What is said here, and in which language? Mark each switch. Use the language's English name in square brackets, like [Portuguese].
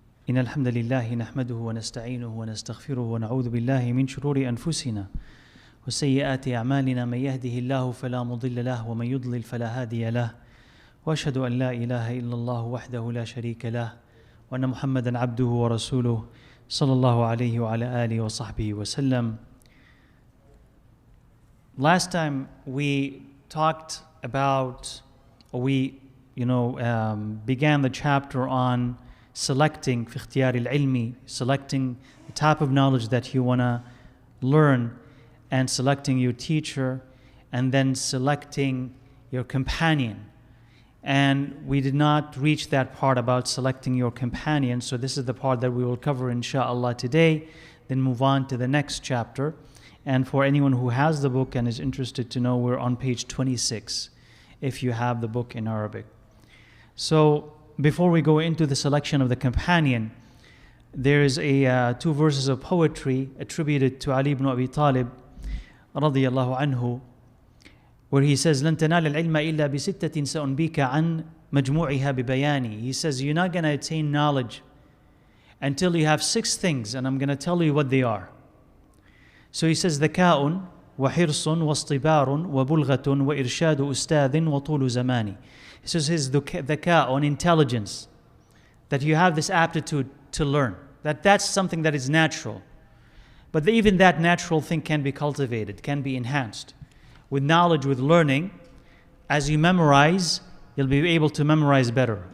[Arabic] إن الحمد لله نحمده ونستعينه ونستغفره ونعوذ بالله من شرور أنفسنا وسيئات أعمالنا. من يهده الله فلا مضل له ومن يضلل فلا هادي له. وأشهد أن لا إله إلا الله وحده لا شريك له وأن محمدا عبده ورسوله صلى الله عليه وعلى آله وصحبه وسلم. [English] Last time we talked about, or we began the chapter on selecting [Arabic] في اختيار العلم, [English] selecting the type of knowledge that you want to learn, and selecting your teacher, and then selecting your companion. And we did not reach that part about selecting your companion, so this is the part that we will cover inshallah today, then move on to the next chapter. And for anyone who has the book and is interested to know, we're on page 26 if you have the book in Arabic. So before we go into the selection of the companion, there is two verses of poetry attributed to Ali ibn Abi Talib radiyallahu anhu, where he says, [Arabic] لن تنال العلم إلا بستة سأنبيك عن مجموعها ببياني. [English] He says, you're not going to attain knowledge until you have 6 things, and I'm going to tell you what they are. So he says, [Arabic] ذكاء وحرص واصطبار وبلغة وإرشاد أستاذ وطول زماني. [English] He says his ذكاء, intelligence, that you have this aptitude to learn, that's something that is natural. But even that natural thing can be cultivated, can be enhanced. With knowledge, with learning, as you memorize, you'll be able to memorize better.